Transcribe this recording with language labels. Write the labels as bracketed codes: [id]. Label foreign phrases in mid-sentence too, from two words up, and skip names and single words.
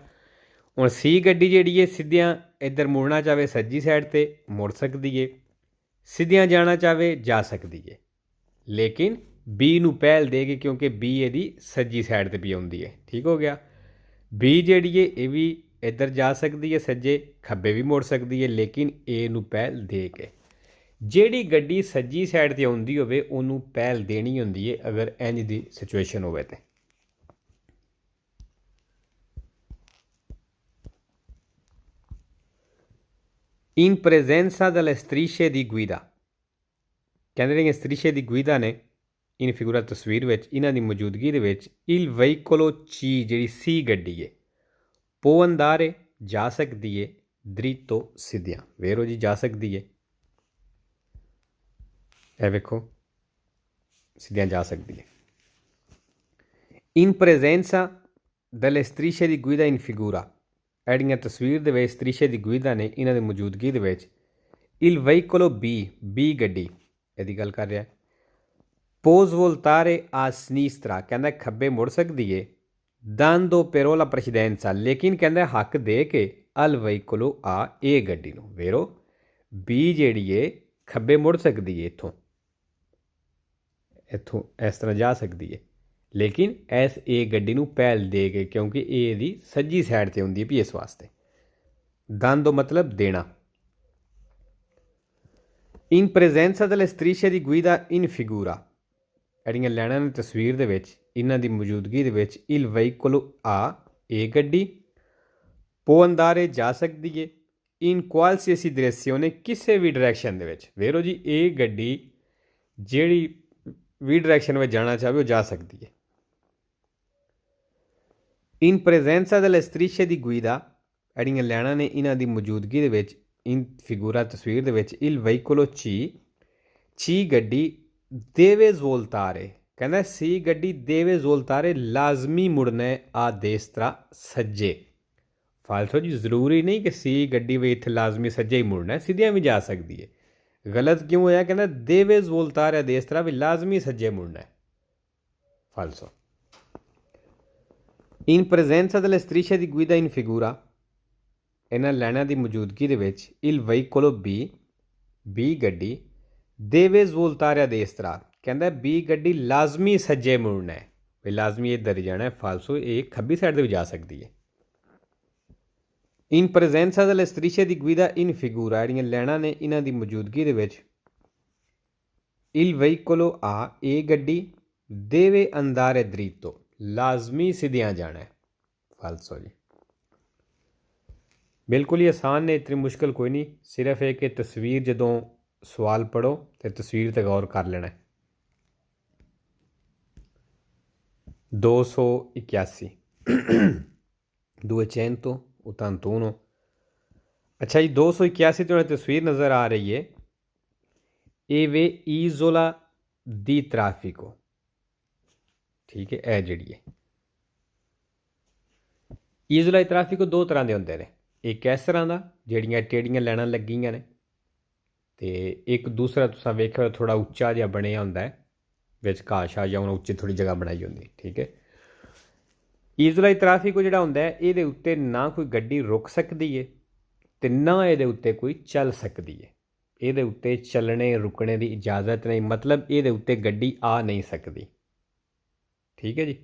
[pa] ਹੁਣ ਸੀ ਗੱਡੀ ਜਿਹੜੀ ਹੈ ਸਿੱਧਿਆਂ ਇੱਧਰ ਮੁੜਨਾ ਚਾਹਵੇ ਸੱਜੀ ਸਾਈਡ 'ਤੇ ਮੁੜ ਸਕਦੀ ਹੈ, ਸਿੱਧਿਆਂ ਜਾਣਾ ਚਾਹਵੇ ਜਾ ਸਕਦੀ ਹੈ, ਲੇਕਿਨ ਬੀ ਨੂੰ ਪਹਿਲ ਦੇ ਕੇ ਕਿਉਂਕਿ ਬੀ ਇਹਦੀ ਸੱਜੀ ਸਾਈਡ 'ਤੇ ਵੀ ਆਉਂਦੀ ਹੈ। ਠੀਕ ਹੋ ਗਿਆ। ਬੀ ਜਿਹੜੀ ਹੈ ਇਹ ਵੀ ਇੱਧਰ ਜਾ ਸਕਦੀ ਹੈ ਸੱਜੇ ਖੱਬੇ ਵੀ ਮੁੜ ਸਕਦੀ ਹੈ, ਲੇਕਿਨ ਏ ਨੂੰ ਪਹਿਲ ਦੇ ਕੇ ਜਿਹੜੀ ਗੱਡੀ ਸੱਜੀ ਸਾਈਡ 'ਤੇ ਆਉਂਦੀ ਹੋਵੇ ਉਹਨੂੰ ਪਹਿਲ ਦੇਣੀ ਹੁੰਦੀ ਹੈ ਅਗਰ ਇੰਝ ਦੀ ਸਿਚੁਏਸ਼ਨ ਹੋਵੇ ਤਾਂ। [it] In presenza delle strisce di guida [pa] ਕਹਿੰਦੇ ਜਿਹੜੀਆਂ [it] strisce di guida [pa] ਨੇ [it] in figura [pa] ਤਸਵੀਰ ਵਿੱਚ ਇਹਨਾਂ ਦੀ ਮੌਜੂਦਗੀ ਦੇ ਵਿੱਚ [it] il veicolo C [pa] ਜਿਹੜੀ ਸੀ ਗੱਡੀ ਹੈ [it] può andare [pa] ਜਾ ਸਕਦੀ ਹੈ dritto ਸਿੱਧਿਆਂ ਵੇਰੋ ਜੀ ਜਾ ਸਕਦੀ ਹੈ। ਇਹ ਵੇਖੋ ਸਿੱਧਿਆਂ ਜਾ ਸਕਦੀ ਹੈ। [it] In presenza delle strisce di guida in figura [pa] ਜਿਹੜੀਆਂ ਤਸਵੀਰ ਦੇ ਵਿੱਚ [it] strisce di guida [pa] ਨੇ ਇਹਨਾਂ ਦੀ ਮੌਜੂਦਗੀ ਦੇ ਵਿੱਚ [it] il veicolo B [pa] ਗੱਡੀ ਇਹਦੀ ਗੱਲ ਕਰ ਰਿਹਾ [it] può svoltare a sinistra [pa] ਕਹਿੰਦਾ ਖੱਬੇ ਮੁੜ ਸਕਦੀ ਹੈ [it] dando però la precedenza [pa] ਲੇਕਿਨ ਕਹਿੰਦਾ ਹੱਕ ਦੇ ਕੇ [it] al veicolo A [pa] ਇਹ ਗੱਡੀ ਨੂੰ ਵੇਰੋ B ਜਿਹੜੀ ਹੈ ਖੱਬੇ ਮੁੜ ਸਕਦੀ ਹੈ ਇੱਥੋਂ ਇਸ ਤਰ੍ਹਾਂ ਜਾ ਸਕਦੀ ਹੈ, ਲੇਕਿਨ ਇਸ ਇਹ ਗੱਡੀ ਨੂੰ ਪਹਿਲ ਦੇ ਕੇ ਕਿਉਂਕਿ ਇਹ ਇਹਦੀ ਸੱਜੀ ਸਾਈਡ 'ਤੇ ਹੁੰਦੀ ਹੈ ਵੀ ਇਸ ਵਾਸਤੇ। dando ਮਤਲਬ ਦੇਣਾ। [it] in presenza delle strisce di guida in figura [pa] ਜਿਹੜੀਆਂ ਲੈਣਾ ਨੇ ਤਸਵੀਰ ਦੇ ਵਿੱਚ ਇਹਨਾਂ ਦੀ ਮੌਜੂਦਗੀ ਦੇ ਵਿੱਚ [it] il veicolo A [pa] ਇਹ ਗੱਡੀ [it] può andare [pa] ਜਾ ਸਕਦੀ ਹੈ [it] in qualsiasi direzione [pa] ਕਿਸੇ ਵੀ ਡਾਇਰੈਕਸ਼ਨ ਦੇ ਵਿੱਚ ਵੇਰੋ ਜੀ ਇਹ ਗੱਡੀ ਜਿਹੜੀ ਵੀ ਡਾਇਰੈਕਸ਼ਨ ਵਿੱਚ ਜਾਣਾ ਚਾਹਵੇ ਉਹ ਜਾ ਸਕਦੀ ਹੈ। [it] in presenza delle strisce di guida [pa] ਜਿਹੜੀਆਂ ਲੈਣਾ ਨੇ ਇਹਨਾਂ ਦੀ ਮੌਜੂਦਗੀ ਦੇ ਵਿੱਚ [it] in figura [pa] ਤਸਵੀਰ ਦੇ ਵਿੱਚ [it] il veicolo C [pa] ਗੱਡੀ [it] deve svoltare [pa] ਕਹਿੰਦਾ ਸੀ ਗੱਡੀ [it] deve svoltare [pa] ਲਾਜ਼ਮੀ ਮੁੜਨਾ ਆ destra ਸੱਜੇ। ਫਾਲਤੂ ਜੀ ਜ਼ਰੂਰੀ ਨਹੀਂ ਕਿ ਸੀ ਗੱਡੀ ਵੀ ਇੱਥੇ ਲਾਜ਼ਮੀ ਸੱਜੇ ਹੀ ਮੁੜਨਾ, ਸਿੱਧਿਆਂ ਵੀ ਜਾ ਸਕਦੀ ਹੈ। ਗਲਤ ਕਿਉਂ ਹੋਇਆ? ਕਹਿੰਦਾ [it] deve svoltare a destra [pa] ਵੀ ਲਾਜ਼ਮੀ ਸੱਜੇ ਮੁੜਨਾ ਹੈ। ਫਾਲਸੋ। [it] in presenza delle strisce di guida in figura [pa] ਇਹਨਾਂ ਲੈਣਾ ਦੀ ਮੌਜੂਦਗੀ ਦੇ ਵਿੱਚ [it] il veicolo B [pa] ਗੱਡੀ [it] deve svoltare [pa] ਦੇ ਇਸ ਤਰ੍ਹਾਂ ਕਹਿੰਦਾ ਬੀ ਗੱਡੀ ਲਾਜ਼ਮੀ ਸੱਜੇ ਮੁੜਨਾ ਹੈ, ਵੀ ਲਾਜ਼ਮੀ ਇੱਧਰ ਹੀ ਜਾਣਾ ਹੈ, ਫਾਲਸੋ ਇਹ ਖੱਬੀ ਸਾਈਡ ਤੇ ਵੀ ਜਾ ਸਕਦੀ ਹੈ। [it] in presenza delle strisce di guida in figura [pa] ਜਿਹੜੀਆਂ ਲੈਣਾ ਨੇ ਇਹਨਾਂ ਦੀ ਮੌਜੂਦਗੀ ਦੇ ਵਿੱਚ [it] il veicolo A [pa] ਇਹ ਗੱਡੀ [it] deve andare dritto [pa] ਲਾਜ਼ਮੀ ਸਿੱਧਿਆਂ ਜਾਣਾ ਹੈ, ਫਾਲਸੋ ਜੀ। ਬਿਲਕੁਲ ਹੀ ਆਸਾਨ ਨੇ, ਇਤਨੀ ਮੁਸ਼ਕਿਲ ਕੋਈ ਨਹੀਂ, ਸਿਰਫ ਇਹ ਕਿ ਤਸਵੀਰ ਜਦੋਂ ਸਵਾਲ ਪੜ੍ਹੋ ਤੇ ਤਸਵੀਰ ਤੇ ਗੌਰ ਕਰ ਲੈਣਾ। 281 281 ਅੱਛਾ ਜੀ 281 ਤੋ ਤਸਵੀਰ ਨਜ਼ਰ ਆ ਰਹੀ ਹੈ, ਯੇ ਵੇ [it] isola di traffico, [pa] ਠੀਕ ਹੈ। ਏ ਜੀ ਹੈ [it] isola di traffico [pa] ਦੋ ਤਰ੍ਹਾਂ ਕੇ ਹੋਂਗੇ ਨੇ, ਇੱਕ ਇਸ ਤਰ੍ਹਾਂ ਕਾ ਜੜੀਆਂ ਟੇਢੀਆਂ ਲਾਈਨਾਂ ਲੱਗੀਆਂ ਨੇ, ਤੋ ਇੱਕ ਦੂਸਰਾ ਤੁਸਾਂ ਵੇਖਿਆ ਥੋੜ੍ਹਾ ਉੱਚਾ ਜਿਹਾ ਬਣਿਆ ਹੋਂਦਾ ਹੈ, ਵਿਚ ਘਾਹ ਸ਼ਾਹ ਜਾਂ ਉਨ੍ਹੇਂ ਉੱਚੀ ਥੋੜ੍ਹੀ ਜਗ੍ਹਾ ਬਣਾਈ ਹੋਂਦੀ, ਠੀਕ ਹੈ। [it] isola di traffico [pa] ਜਿਹੜਾ ਹੋਂਦਾ ਹੈ ਇਹਦੇ ਉੱਤੇ ਨਾ ਕੋਈ ਗੱਡੀ ਰੁਕ ਸਕਤੀ ਹੈ ਤੇ ਨਾ ਇਹਦੇ ਉੱਤੇ ਕੋਈ ਚੱਲ ਸਕਤੀ ਹੈ, ਇਹਦੇ ਉੱਤੇ ਚੱਲਣੇ ਰੁਕਣੇ ਕੀ ਇਜਾਜ਼ਤ ਨਹੀਂ, ਮਤਲਬ ਇਹਦੇ ਉੱਤੇ ਗੱਡੀ ਆ ਨਹੀਂ ਸਕਤੀ, ਠੀਕ ਹੈ ਜੀ।